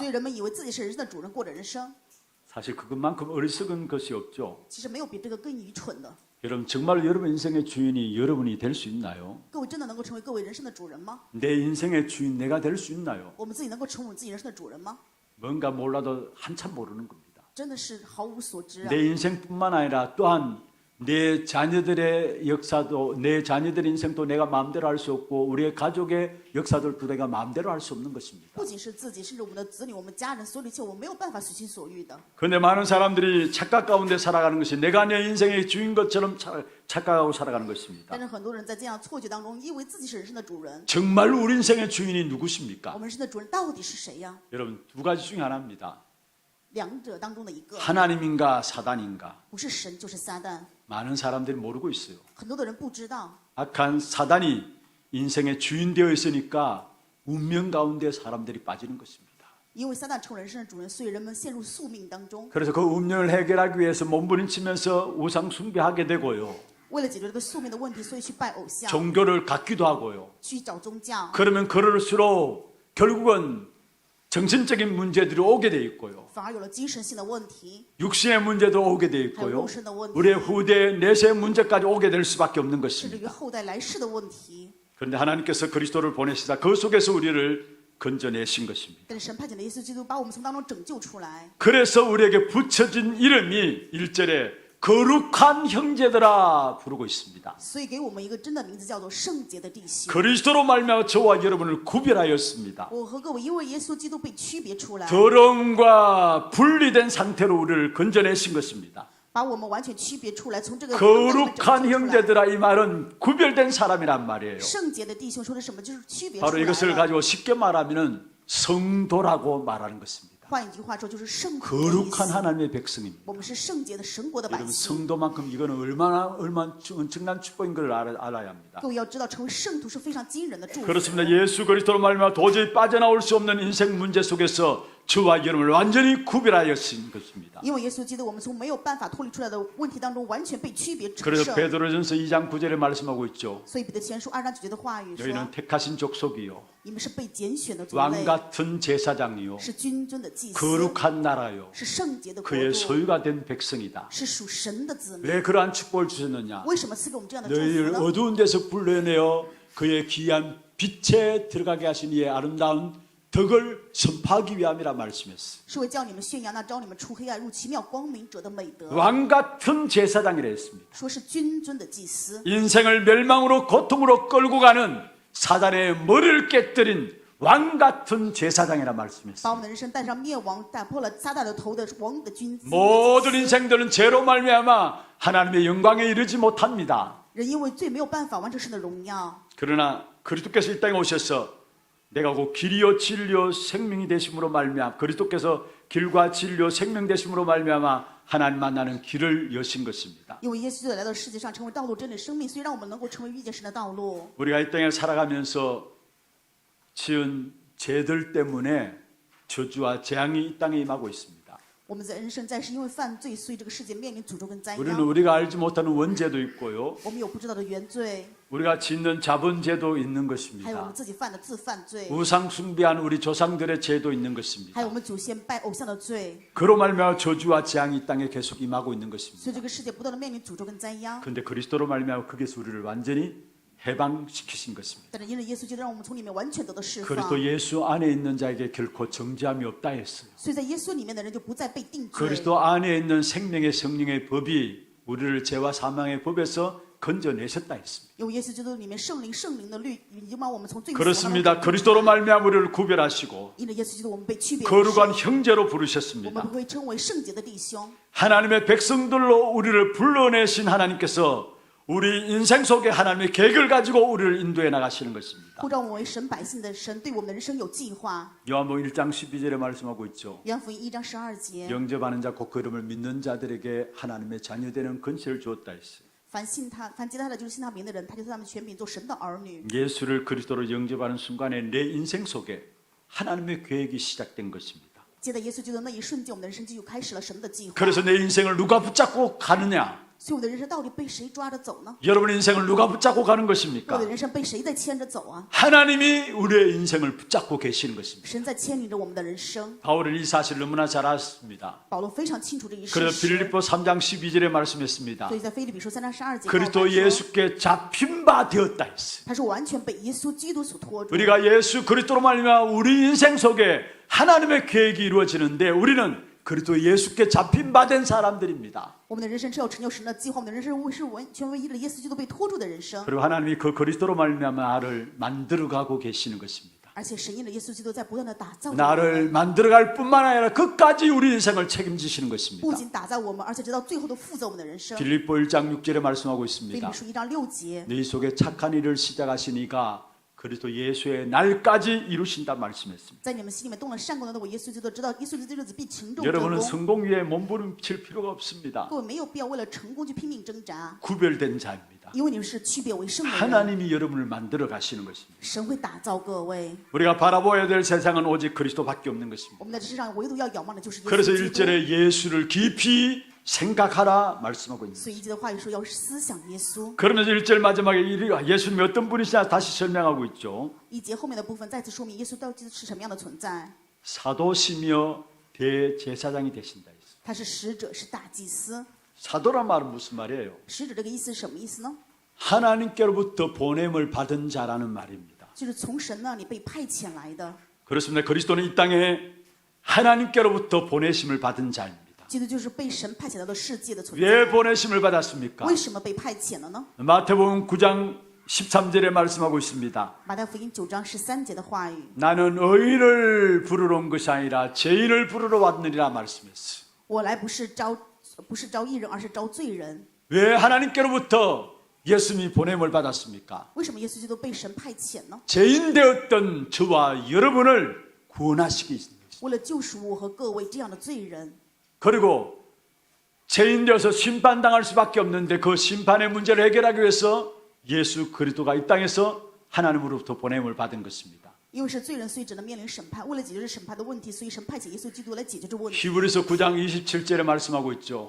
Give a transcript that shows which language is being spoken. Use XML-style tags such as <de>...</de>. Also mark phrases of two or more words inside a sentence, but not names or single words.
<zh>所以人们以为自己是人生的主人，过着人生。</zh> <ko>사실 그것만큼 어리석은 것이 없죠.</ko> <zh>其实没有比这个更愚蠢的。</zh> <ko>여러분 정말 여러분 인생의 주인이 여러분이 될 수 있나요?</ko> <zh>各位真的能够成为各位人生的主人吗？</zh> <ko>내 인생의 주인 내가 될 수 있나요?</ko> <zh>我们自己能够成为我们自己人生的主人吗？</zh> <ko>뭔가 몰라도 한참 모르는 겁니다.</ko> <zh>真的是毫无所知啊！</zh> <ko>내 인생뿐만 아니라 또한 내 자녀들의 역사도 내 자녀들의 인생도 내가 마음대로 할 수 없고 우리의 가족의 역사들도 내가 마음대로 할 수 없는 것입니다.</ko> <zh>不仅是自己，甚至我们的子女、我们家人，所有的一切我们没有办法随心所欲的。</zh> <ko>그런데 많은 사람들이 착각 가운데 살아가는 것이 내가 내 인생의 주인 것처럼 착각하고 살아가는 것입니다.</ko> <zh>但是很多人在这样错觉当中，以为自己是人生的主人。</zh> <ko>정말 우리 인생의 주인이 누구십니까?</ko> <zh>我们人生的主人到底是谁呀？</zh> <ko>여러분 두 가지 중에 하나입니다.</ko> <zh>两者当中的一个，</zh> <ko>하나님인가 사단인가?</ko> <zh>不是神就是撒旦。</zh> <ko>많은 사람들이 모르고 있어요.</ko> <zh>很多的人不知道，</zh> <ko>악한 사단이 인생의 주인 되어 있으니까 운명 가운데 사람들이 빠지는 것입니다.</ko> <zh>因为撒旦成为人生的主人，所以人们陷入宿命当中。</zh> <ko>그래서 그 운명을 해결하기 위해서 몸부림치면서 우상 숭배하게 되고요.</ko> <zh>为了解决这个宿命的问题，所以去拜偶像，</zh> <ko>종교를 갖기도 하고요.</ko> <zh>去找宗教。</zh> <ko>그러면 그럴수록 결국은 정신적인 문제들이 오게 돼 있고요.</ko> <zh>反而有了精神性的问题，</zh> <ko>육신의 문제도 오게 돼</ko> <zh>还有</zh> <ko>있고요.</ko> <zh>肉身的问题，</zh> <ko>우리의 후대 내세 문제까지 오게 될 수밖에 없는</ko> <zh>甚至</zh> <ko>것입니다.</ko> <zh>于后代来世的问题。</zh> <ko>그런데 하나님께서 그리스도를 보내시다 그 속에서 우리를 건져내신 것입니다.</ko> <zh>但是神派遣的耶稣基督把我们从当中拯救出来，</zh> <ko>그래서 우리에게 붙여진 이름이 1절에 거룩한 형제들아 부르고 있습니다.</ko> <zh>所以给我们一个真的名字，叫做圣洁的弟兄。</zh> <ko>그리스도로 말미암아 저와 여러분을 구별하였습니다.</ko> <zh>我和各位因为耶稣基督被区别出来，</zh> <ko>더러움과 분리된 상태로 우리를 건져내신 것입니다.</ko> <zh>把我们完全区别出来，从这个</zh> <ko>거룩한 형제들아 이 말은 구별된 사람이란 말이에요.</ko> <zh>圣洁的弟兄说的什么？就是区别出</zh> <ko>바로</ko> <zh>来</zh> <ko>이것을</ko> <zh>了。</zh> <ko>가지고 쉽게 말하면 성도라고 말하는 것입니다.</ko> <zh>换一句话说，就是圣徒的意</zh> <ko>거룩한</ko> <zh>思。</zh> <ko>하나님의 백성입니다.</ko> <zh>我们是圣洁的神国的百</zh> <ko>여러분</ko> <zh>姓。</zh> <ko>성도만큼 이거는 얼마나 엄청난 축복인 걸 알아야 합니다.</ko> <zh>各位要知道，成为圣徒是非常惊人的祝福。</zh> <ko>그렇습니다. 예수 그리스도로 말미암아 도저히 빠져나올 수 없는 인생 문제 속에서 저와 여러분을 완전히 구별하였신 것입니다.</ko> <zh>因为耶稣基督，我们从没有办法脱离出来的问题当中，完全被区别成</zh> <ko>그래서</ko> <zh>圣。</zh> <ko>베드로전서 2장 9절에 말씀하고 있죠.</ko> <zh>所以彼得前书2章9节的话语说</zh> <ko>너희는 ：“택하신 족속이요</ko> <zh>你们是被拣选的族</zh> <ko>왕</ko> <zh>类，</zh> <ko>같은 제사장이요</ko> <zh>是君尊的祭司，</zh> <ko>거룩한 나라요</ko> <zh>是圣洁的国</zh> <ko>그의</ko> <zh>度，</zh> <ko>소유가 된 백성이다.</ko> <zh>是属神的子民。</zh> <ko>왜 그러한 축복을 주셨느냐?</ko> <zh>为什么赐给我们这样的祝福</zh> <ko>너희를</ko> <zh>呢？</zh> <ko>어두운 데서 불러내어 그의 귀한 빛에 들어가게 하신 이의 아름다운 덕을 선포하기 위함이라 말씀했어요.</ko> <zh>是为叫你们宣扬那招你们出黑暗入奇妙光明者的美德。</zh> <ko>왕 같은 제사장이라 했습니다.</ko> <zh>说是君尊的祭司，</zh> <ko>인생을 멸망으로 고통으로 끌고 가는 사단의 머리를 깨뜨린 왕 같은 제사장이라</ko> <zh>把我</zh> <ko>말씀했어요.</ko> <zh>们的人生带上灭亡，打破了撒旦的头的王的君子。</zh> <ko>모든 인생들은 죄로 말미암아 하나님의 영광에 이르지 못합니다.</ko> <zh>人因为罪没有办法完成神的荣耀，</zh> <ko>그러나 그리스도께서 이 땅에 오셔서 내가 곧 길이요 진리요 생명이 되심으로 말미암아 그리스도께서 길과 진리요 생명 되심으로 말미암아 하나님 만나는 길을 여신 것입니다.</ko> <zh>因为耶稣基督来到世界上成为道路、真理、生命，所以让我们能够成为遇见神的道路。</zh> <ko>우리가 이 땅에 살아가면서 지은 죄들 때문에 저주와 재앙이 이 땅에 임하고 있습니다.</ko> <zh>我们在人生在世，因为犯罪，所以这个世界面临诅咒跟灾</zh> <ko>우리는</ko> <zh>殃。</zh> <ko>우리가 알지 못하는 원죄도 있고요.</ko> <zh>我们有不知道的原罪，</zh> <ko>우리가 짓는 자본죄도 있는</ko> <zh>还有我们</zh> <ko>것입니다.</ko> <zh>自己犯的自犯罪，</zh> <ko>우상 숭배한 우리 조상들의 죄도 있는</ko> <zh>还</zh> <ko>것입니다.</ko> <zh>有我们祖先拜偶像的罪，</zh> <ko>그로 말미암아 저주와 재앙이 이 땅에 계속 임하고 있는</ko> <zh>所</zh> <ko>것입니다.</ko> <zh>以这个世界不断的面临诅咒跟灾殃。</zh> <ko>그런데 그리스도로 말미암아 그게서 우리를 완전히 해방시키신 것입니다.</ko> <zh>但是因着耶稣基督，让我们从里面完全得到释放。</zh> <ko>그리스도 예수 안에 있는 자에게 결코 정죄함이 없다 했어요.</ko> <zh>所以在耶稣里面的人就不再被定罪。</zh> <ko>그리스도 안에 있는 생명의 성령의 법이 우리를 죄와 사망의 법에서 건져내셨다 했습니다.</ko> <zh>因为耶稣基督里面圣灵的律已经把我们从罪与死亡当中</zh> <ko>그렇습니다. 그리스도로 말미암아 우리를 구별하시고</ko> <zh>因着耶稣基督，我们被区别为</zh> <ko>거룩한</ko> <zh>圣，</zh> <ko>형제로</ko> <zh>我们</zh> <ko>부르셨습니다.</ko> <zh>会称为圣洁的弟兄。</zh> <ko>하나님의 백성들로 우리를 불러내신 하나님께서 우리 인생 속에 하나님의 계획을 가지고 우리를 인도해 나가시는 것입니다.</ko> <zh>呼召我们为神百姓的神对我们的人生有计划。</zh> <ko>요한복음 1장 12절에 말씀하고 있죠.</ko> <zh>约翰福音1章12节，</zh> <ko>영접하는 자 곧 그 이름을 믿는 자들에게 하나님의 자녀되는 권세를 주었다 했어요.</ko> <zh>凡接他的就是信他名的人，他就在他们权柄做神的儿女。</zh> <ko>예수를 그리스도로 영접하는 순간에 내 인생 속에 하나님의 계획이 시작된 것입니다.</ko> <zh>接待耶稣基督的那一瞬间，我们的人生就开始了神的计划。</zh> <ko>그래서 내 인생을 누가 붙잡고 가느냐?</ko> <zh>所以我的人生到底被谁抓着走呢？</zh> <ko>여러분의 인생을 누가 붙잡고 가는</ko> <zh>我</zh> <ko>것입니까?</ko> <zh>的人生被谁在牵着走啊？</zh> <ko>하나님이 우리의 인생을 붙잡고 계시는 것입니다.</ko> <zh>神在牵引着我们的人生。</zh> <ko>바울은 이 사실을 너무나 잘 알았습니다.</ko> <zh>保罗非常清楚这一事</zh> <ko>그래서</ko> <zh>实，</zh> <ko>빌립보 3장 12절에 말씀했습니다.</ko> <zh>所以在腓立比书3章12节，</zh> <ko>그리스도</ko> <zh>说</zh> <ko>예수께 잡힌 바 되었다 했어요.</ko> <zh>他是完全被耶稣基督所拖住。</zh> <ko>우리가 예수 그리스도로 말미암아 우리 인생 속에 하나님의 계획이 이루어지는데 우리는 그리스도 예수께 잡힌 바 된 사람들입니다.</ko> <zh>我们的人生是要成就神的计划，我们的人生是完全为依了耶稣基督被拖住的人生。</zh> <ko>그리고 하나님이 그 그리스도로 말미암아 나를 만들어가고 계시는 것입니다.</ko> <zh>而且神因着耶稣基督在不断的打造着我们，</zh> <ko>나를 만들어갈 뿐만 아니라 끝까지 우리 인생을 책임지시는</ko> <zh>不</zh> <ko>것입니다.</ko> <zh>仅打造我们，而且直到最后都负责我们的人生。</zh> <ko>빌립보 1장 6절에 말씀하고</ko> <zh>腓立</zh> <ko>있습니다.</ko> <zh>比书1章6节，</zh> <ko>너희 속에 착한 일을 시작하시니까 그리스도 예수의 날까지 이루신다 말씀했습니다.</ko> <zh>在你们心里面动了善功的那位耶稣基督，直到耶稣基督的日子必成重得</zh> <ko>여러분은</ko> <zh>功。</zh> <ko>성공 위에 몸부림칠 필요가 없습니다.</ko> <zh>各位没有必要为了成功去拼命挣扎，</zh> <ko>구별된 자입니다.</ko> <zh>因为你们是区别为圣的人。</zh> <ko>하나님이 여러분을 만들어 가시는 것입니다.</ko> <zh>神会打造各位。</zh> <ko>우리가 바라보아야 될 세상은 오직 그리스도밖에 없는 것입니다.</ko> <zh>我们在这世上唯独要仰望的就是耶</zh> <ko>그래서</ko> <zh>稣基督。</zh> <ko>1절에 예수를 깊이 생각하라 말씀하고 있는</ko> <zh>所以一节的话语说要思想耶稣。</zh> <ko>그러면서 1절 마지막에 예수님이 어떤 분이시냐 다시 설명하고 있죠.</ko> <zh>一节后面的部分再次说明耶稣到底是什么样的存在。</zh> <ko>사도시며 대제사장이 되신다 했어요.</ko> <zh>他是使者，是大祭司。</zh> <ko>사도란 말은 무슨 말이에요?</ko> <zh>使者这个意思是什么意思呢？</zh> <ko>하나님께로부터 보냄을 받은 자라는 말입니다.</ko> <zh>就是从神那里被派遣来的。</zh> <ko>그렇습니다. 그리스도는 이 땅에 하나님께로부터 보내심을 받은 자입니다.</ko> <zh>基督就是被神派遣到的世界的存</zh> <ko>왜</ko> <zh>在。</zh> <ko>보내심을 받았습니까?</ko> <zh>为什么被派遣了呢？</zh> <ko>마태복음 9장 13절에 말씀하고 있습니다.</ko> <zh>马太福音9章13节的话语，</zh> <ko>나는 의인을 부르러 온 것이 아니라 죄인을 부르러 왔느니라 말씀했어요.</ko> <zh>我来不是招义人，而是招罪人。</zh> <ko>왜 하나님께로부터 예수님이 보냄을 받았습니까?</ko> <zh>为什么耶稣基督被神派遣呢？</zh> <ko>죄인 되었던 저와 여러분을 구원하시기 위해서.</ko> <zh>为了救赎我和各位这样的罪人，</zh> <ko>그리고 죄인 되어서 심판당할 수밖에 없는데 그 심판의 문제를 해결하기 위해서 예수 그리스도가 이 땅에서 하나님으로부터 보냄을 받은 것입니다.</ko> <zh>因为是罪人，所以只能面临审判。为了解决这审判的问题，所以神派遣耶稣基督来解决这个问题。</zh> <ko>히브리서 9장 27절에 말씀하고 있죠.</ko>